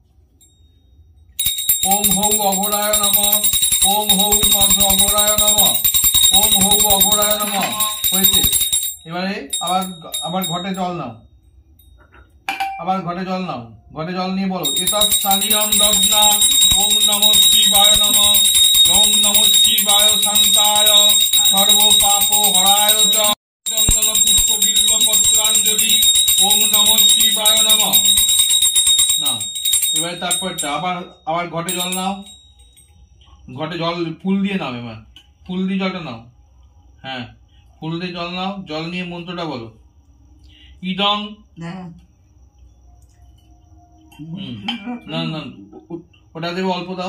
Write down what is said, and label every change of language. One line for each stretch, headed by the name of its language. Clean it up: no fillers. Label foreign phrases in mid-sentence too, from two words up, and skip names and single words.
Sanskrit: ওম হৌ অঘরায় নমঃ। ওম হৌ অঘরায় নমঃ। ওম হৌ অঘরায় নমঃ। হয়েছে?
Bangla: এবারে আবার ঘটে জল নাও। আবার ঘটে জল নাও। ঘটে জল নিয়ে বলো
Sanskrit: এতৎ স্থানীয়ং দগ্না। ওম নমঃ শিবায় নমঃ। ওম নমঃ শিবায় শান্তায় সর্ব পাপ হরায় চ। চন্দন পুষ্প বিল্ব পত্রাঞ্জলি। ওম নমঃ শিবায় নমঃ।
Bangla: না, এবারে তারপরটা আবার ঘটে জল নাও। ঘটে জল ফুল দিয়ে নাও। এবার ফুল দিয়ে জলটা নাও। হ্যাঁ, ফুল দিয়ে জল নাও। জল নিয়ে মন্ত্রটা বলো। ইদং। না না, ওটা দেবে, অল্প দাও।